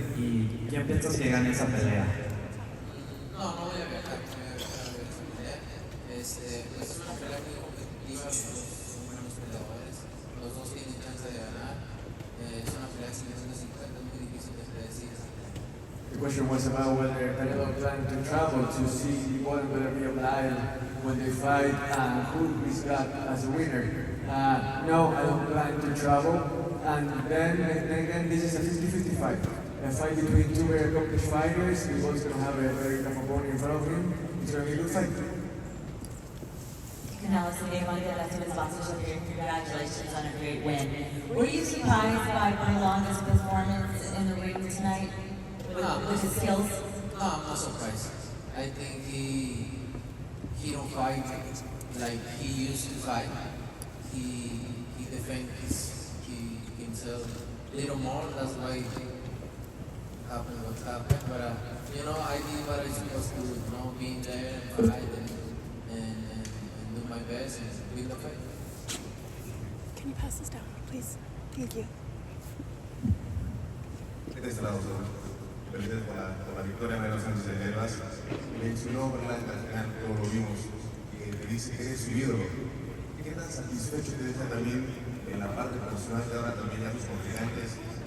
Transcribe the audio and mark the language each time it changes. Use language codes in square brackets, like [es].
[es] ¿Y quién piensas que gane esa pelea? No voy a viajar, a ver esa pelea. Es una pelea muy competitiva, los dos son buenos peleadores, los dos tienen chance de ganar. Es una pelea de 150, es muy difícil de predecir esa pelea. [en] The question was about whether Canelo planned to travel to see what will be live when they fight and who he's got as a winner. No, I don't plan to travel. And then again, this is a 50-50 fight. A fight between two very accomplished fighters. We're both going to have a very tough opponent in front of him. It's going to be a good fight. Canelo, today one of the best boxers here. Congratulations on a great win. Were you surprised by Berlanga's performance in the tonight with his skills? No, I'm not surprised. I think he don't fight like he used to fight. He defends himself a little more. That's why happened what happened. But I did what I supposed to do. Being there and fight and do my best and win the fight. Can you pass this down, please? Thank you. [es] De este lado, felices por la victoria de los Sánchez de Herbas. Mencionó Berlanga al final, todos lo vimos, que te dice que eres su ídolo. ¿Qué tan satisfecho te deja también en la parte personal de ahora también ya tus contrincantes?